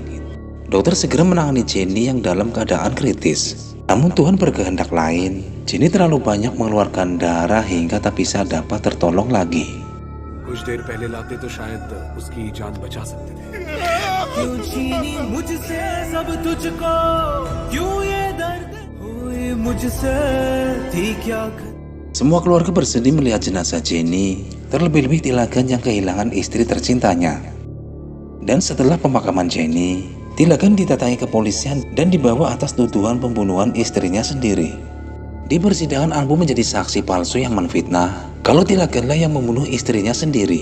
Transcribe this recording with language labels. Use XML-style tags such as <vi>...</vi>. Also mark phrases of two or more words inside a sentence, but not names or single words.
<id>Dokter segera menangani Jenny yang dalam keadaan kritis. Namun Tuhan berkehendak lain, Jenny terlalu banyak mengeluarkan darah hingga tak bisa dapat tertolong lagi.</id> <hi>कुछ देर पहले लाते तो शायद उसकी जान बचा सकते थे। क्यों छीनी मुझसे सब तुझको, क्यों ये दर्द हुए मुझसे, थी क्या</hi> <id>Semua keluarga bersedih melihat jenazah Jenny, terlebih-lebih Tilagan yang kehilangan istri tercintanya. Dan setelah pemakaman Jenny, Tilagan didatangi kepolisian dan dibawa atas tuduhan pembunuhan istrinya sendiri. Di persidangan Anbu menjadi saksi palsu yang menfitnah kalau Tilaganlah yang membunuh istrinya sendiri.</id>